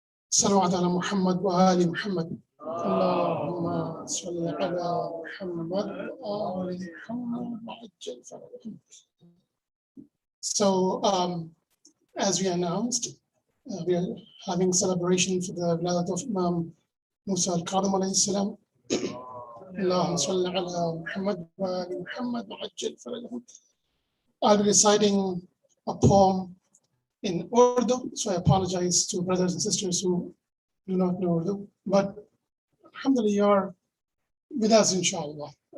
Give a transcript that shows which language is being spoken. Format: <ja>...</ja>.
<ar>صلوات على محمد وآل محمد. اللهم صل على محمد وآل محمد وعجل فرجهم.</ar> <en>So, as we announced, we are having celebration for the Wiladat of Imam Musa al-Kadhim alayhi salam.</en> <ar>اللهم صل على محمد وآل محمد وعجل فرجهم.</ar> <en>I'll be reciting a poem in Urdu, so I apologize to brothers and sisters who do not know Urdu, but alhamdulillah, you're with us, inshallah.</en>